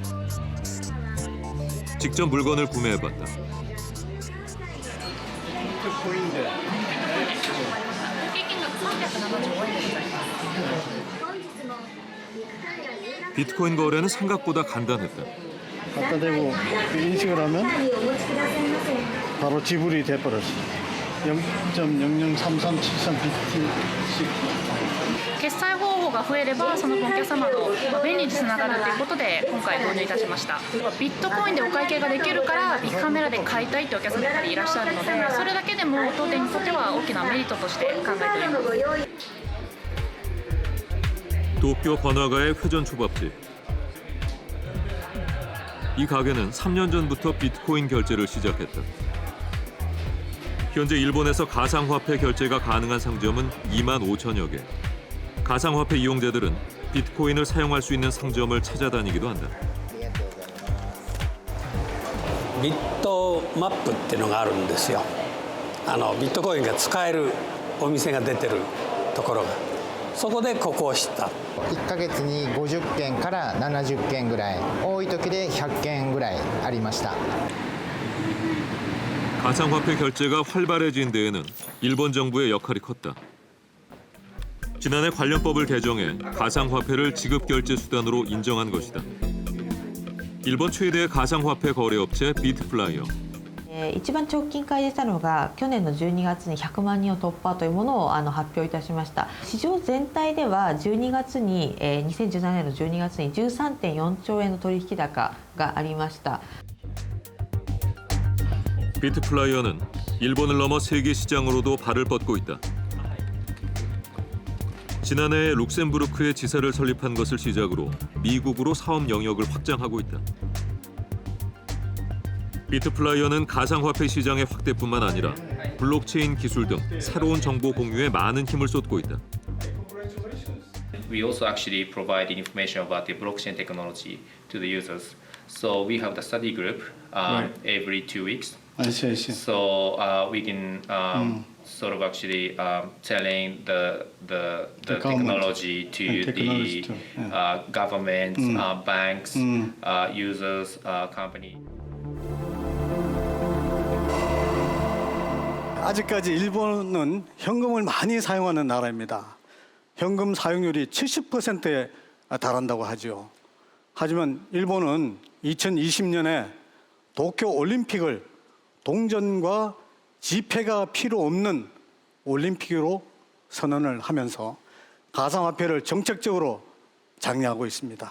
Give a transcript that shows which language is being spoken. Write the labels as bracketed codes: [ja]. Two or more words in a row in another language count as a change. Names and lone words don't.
[ko] 직접 물건을 구매해봤다. 비트코인 거래는 생각보다 간단했다. 갖다 대고 인식을 하면 바로 지불이 돼버렸어. 0.003373 비트씩. [ja] 決済方法が増えればその分お客様の便利につながるということで今回導入いたしました。ビットコインでお会計ができるからビッグカメラで買いたいというお客様やはりいらっしゃるので、それだけでも当店にとっては大きなメリットとして考えております。 [ko] 도쿄 번화가의 회전 초밥집. 이 가게는 3년 전부터 비트코인 결제를 시작했다. 현재 일본에서 가상화폐 결제가 가능한 상점은 25,000여 개. 가상화폐 이용자들은 비트코인을 사용할 수 있는 상점을 찾아다니기도 한다. [ja] ビットマップっていうのがあるんですよ。ビットコインが使えるお店が出てるところが、そこでここを知った。 1ヶ月に50件から70件ぐらい、多い時で100件ぐらいありました。 [ko] 가상화폐 결제가 활발해진 데에는 일본 정부의 역할이 컸다. 지난해 관련법을 개정해 가상화폐를 지급결제 수단으로 인정한 것이다. 일본 최대의 가상화폐 거래업체 비트플라이어. [ja] 一番直近開示したのが去年の12月に100万人を突破というものを発表いたしました。市場全体では12月に2017年の12月に 13.4兆円の取引高がありました。 [ko] 비트플라이어는 일본을 넘어 세계 시장으로도 발을 뻗고 있다. 지난해 룩셈부르크에 지사를 설립한 것을 시작으로 미국으로 사업 영역을 확장하고 있다. 비트플라이어는 가상화폐 시장의 확대뿐만 아니라 블록체인 기술 등 새로운 정보 공유에 많은 힘을 쏟고 있다. [en] we also actually provide information about the blockchain technology to the users. So we have the study group every 2 weeks. I see. So we can sort of actually telling the technology to technology the too, yeah. governments, banks, users, company. [ko] 아직까지 일본은 현금을 많이 사용하는 나라입니다. 현금 사용률이 70%에 달한다고 하죠. 하지만 일본은 2020년에 도쿄 올림픽을 동전과 지폐가 필요 없는 올림픽으로 선언을 하면서 가상화폐를 정책적으로 장려하고 있습니다.